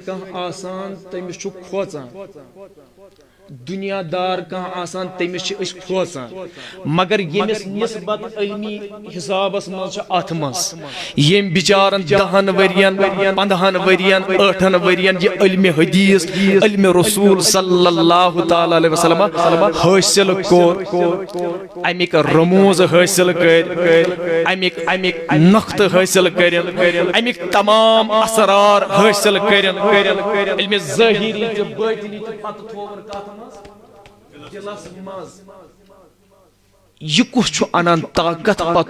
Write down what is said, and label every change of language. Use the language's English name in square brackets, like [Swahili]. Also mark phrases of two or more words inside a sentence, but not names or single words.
[Kashmiri] کانٛہہ آسان تٔمِس چھُ کھوژان دنیا دار کانٛہہ آسان تٔمِس چھِ أسۍ کھوژان مگر ییٚمِس نسبت علمی حسابس منٛز چھِ اتھ منٛز ییٚمۍ بِچارن 10 ؤرین 15 ؤرین 8 ؤرین یہِ علمِ حدیث علمِ رسول [Arabic] صلی اللہ تعالیٰ علیہ وسلم [Kashmiri] حٲصِل کوٚر امیِکۍ رموز حٲصِل کٔرۍ امیِکۍ نۄقطہٕ حٲصِل کٔرِنۍ امیِکۍ تمام اسرار حٲصِل کٔرِنۍ علمِ ظٲہری تہٕ باطنی تہٕ پتہٕ تھوٚوُن کتھ دلس منٛز یہِ کُس چھُ انان طاقت پتہٕ